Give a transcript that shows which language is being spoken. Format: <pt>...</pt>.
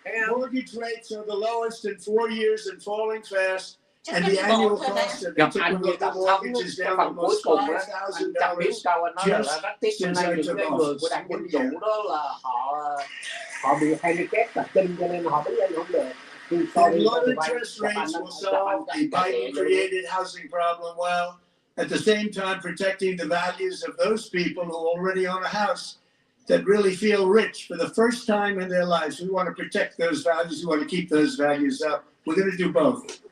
<en>Mortgage rates are the lowest in 4 years and falling fast. And the annual cost of typical mortgage is down almost $5,000 just since I took office.</en> <vi>Của đảng Dân Chủ đó là họ bị handicap là kinh cho nên họ đứng lên không được.</vi> <en>The low interest rates will solve the Biden-created housing problem well, at the same time protecting the values of those people who already own a house that really feel rich for the first time in their lives. We want to protect those values. We want to keep those values up. We're going to do both.</en>